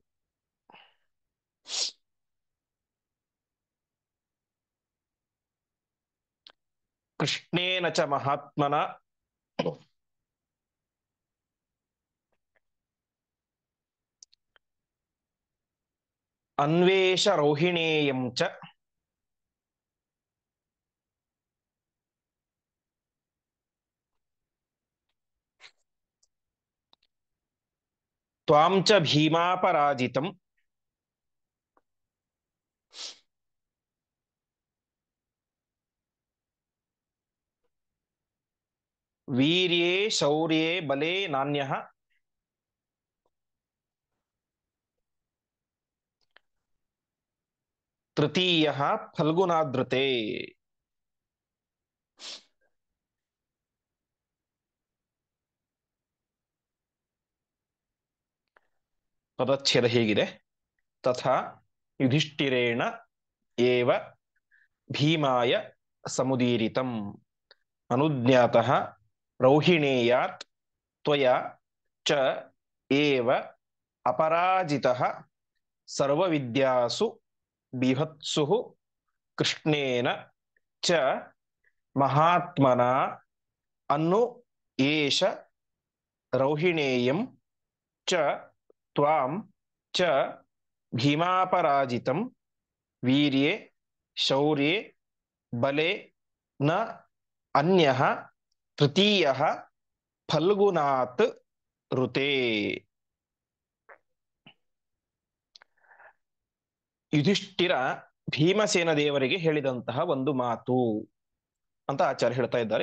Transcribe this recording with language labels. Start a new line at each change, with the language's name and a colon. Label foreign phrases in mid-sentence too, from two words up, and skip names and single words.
Sanskrit: ಕೃಷ್ಣೇನ ಚ ಮಹಾತ್ಮನ ಅನ್ವೇಷ ರೌಹಿಣೇಯಂ ಚ ತ್ವಾಂ ಚ ಭೀಮಾಪರಾಜಿತಂ ವೀರ್ಯೇ ಶೌರ್ಯೇ ಬಲೇ ನಾನ್ಯಃ ತೃತೀಯಃ ಫಲ್ಗುನಾದೃತೆ.
Kannada: ಪದಚ್ಛೇದ ಹೀಗಿದೆ.
Sanskrit: ತಥಾ ಯುಧಿಷ್ಠಿರೇಣ ಏವ ಭೀಮಾಯ ಸಮುದೀರಿತಂ ಅನುಜ್ಞಾತಃ ರೌಹಿಣೇಯಾತ್ ತ್ವಯಾ ಚ ಏವ ಅಪರಾಜಿತಃ ಸರ್ವವಿದ್ಯಾಸು ಬೀಭತ್ಸುಃ ಕೃಷ್ಣೇನ ಚ ಮಹಾತ್ಮನ ಅನ್ನು ಏಷ ರೌಹಿಣೇಯಂ ಚ ತ್ವಾಂ ಚ ಭೀಮಾಪರಾಜಿತಂ ವೀರ್ಯೇ ಶೌರ್ಯೇ ಬಲೆ ನ ಅನ್ಯಃ ತೃತೀಯಃ ಫಲ್ಗುನಾತ್ ಋತೆ.
Kannada: ಯುಧಿಷ್ಠಿರ ಭೀಮಸೇನ ದೇವರಿಗೆ ಹೇಳಿದಂತಹ ಒಂದು ಮಾತು ಅಂತ ಆಚಾರ್ಯ ಹೇಳ್ತಾ ಇದ್ದಾರೆ.